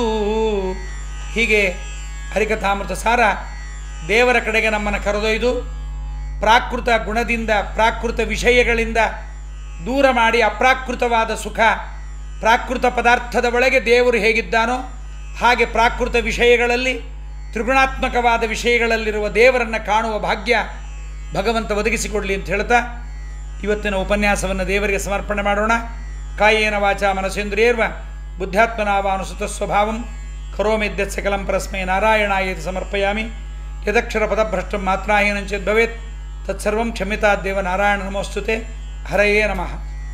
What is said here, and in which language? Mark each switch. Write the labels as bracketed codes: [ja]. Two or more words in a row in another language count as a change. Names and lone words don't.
[kn] ಹೀಗೆ ಹರಿಕಥಾಮೃತ ಸಾರ ದೇವರ ಕಡೆಗೆ ನಮ್ಮನ್ನು ಕರೆದೊಯ್ದು ಪ್ರಾಕೃತ ಗುಣದಿಂದ, ಪ್ರಾಕೃತ ವಿಷಯಗಳಿಂದ ದೂರ ಮಾಡಿ ಅಪ್ರಾಕೃತವಾದ ಸುಖ, ಪ್ರಾಕೃತ ಪದಾರ್ಥದ ಒಳಗೆ ದೇವರು ಹೇಗಿದ್ದಾನೋ ಹಾಗೆ ಪ್ರಾಕೃತ ವಿಷಯಗಳಲ್ಲಿ, ತ್ರಿಗುಣಾತ್ಮಕವಾದ ವಿಷಯಗಳಲ್ಲಿರುವ ದೇವರನ್ನು ಕಾಣುವ ಭಾಗ್ಯ ಭಗವಂತ ಒದಗಿಸಿಕೊಡಲಿ ಅಂತ ಹೇಳ್ತಾ ಇವತ್ತಿನ ಉಪನ್ಯಾಸವನ್ನು ದೇವರಿಗೆ ಸಮರ್ಪಣೆ ಮಾಡೋಣ. [sa] ಕಾಯೇನ ವಾಚಾ ಮನಸೇಂದ್ರಿಯರ್ವ ಬುದ್ಧಾತ್ಮನಾವಾನುಸುತ ಸ್ವಭಾವಂ ಕರೋಮಿದ್ಯತ್ ಸಕಲಂ ಪರಸ್ಮೈ ನಾರಾಯಣಾಯೇತಿ ಸಮರ್ಪಯಾಮಿ. ಯದಕ್ಷರ ಪದಭ್ರಷ್ಟಂ ಮಾತ್ರಾಹೀನಂಚೇದ್ ಭವೇತ್ ತತ್ಸರ್ವಂ ಕ್ಷಮ್ಯತಾದ್ದೇವ ನಾರಾಯಣ ನಮೋಸ್ತುತೆ. ಹರಯೇ ನಮಃ.